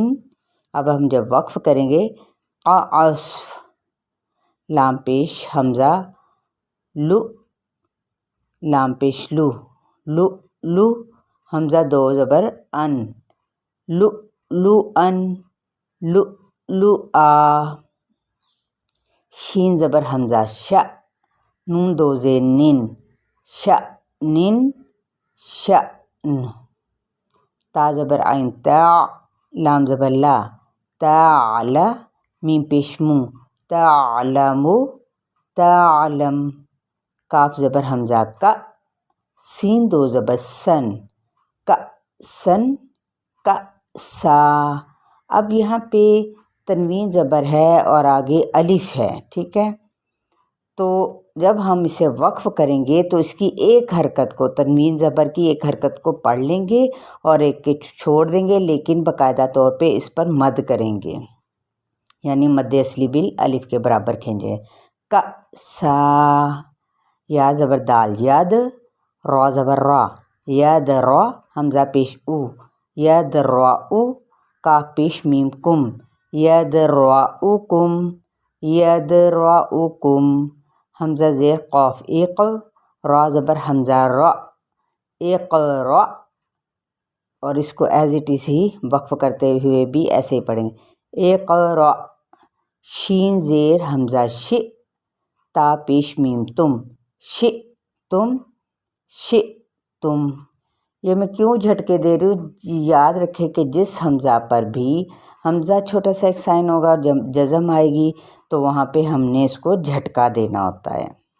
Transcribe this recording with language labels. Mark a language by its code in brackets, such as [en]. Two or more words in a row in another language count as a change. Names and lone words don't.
[ur] اب ہم جب وقف کریں گے عصف، لام پیش حمزہ لو، لام پیش لو، لو لو، حمزہ دو زبر ان، لو لو ان، لو لو آ۔ شین زبر حمزہ شا، نون دو زیر نن، شأنن، شأن۔ تا زبر عین تا، لام زبر لا، تعلی، میم پیش مو، تعلم، تعلم۔ کاف زبر حمزہ کا، سین دو زبر سن، کأسن، کأسا۔ اب یہاں پہ تنوین زبر ہے اور آگے الف ہے، ٹھیک ہے، تو جب ہم اسے وقف کریں گے تو اس کی ایک حرکت کو، تنوین زبر کی ایک حرکت کو پڑھ لیں گے اور ایک کے چھوڑ دیں گے، لیکن باقاعدہ طور پہ اس پر مد کریں گے، یعنی مد اصلی بال الف کے برابر کھینچیں۔ کأسا، یا زبر دال ید، را زبر را، ید را، حمزہ پیش او، ید را او، کاف پیش میم کم، ید را او کم، ید را او کم۔ حمزہ زیر قاف ایک، را زبر حمزہ را، اقرا، اور اس کو [en] as it is [ur] ہی وقف کرتے ہوئے بھی ایسے ہی پڑھیں گے، اقرا۔ شین زیر حمزہ ش، تا پیش میم تم، شئتم، شئتم۔ یہ میں کیوں جھٹکے دے رہی ہوں، یاد رکھے کہ جس حمزہ پر بھی حمزہ چھوٹا سا ایک سائن ہوگا اور جب جزم آئے گی تو وہاں پہ ہم نے اس کو جھٹکا دینا ہوتا ہے۔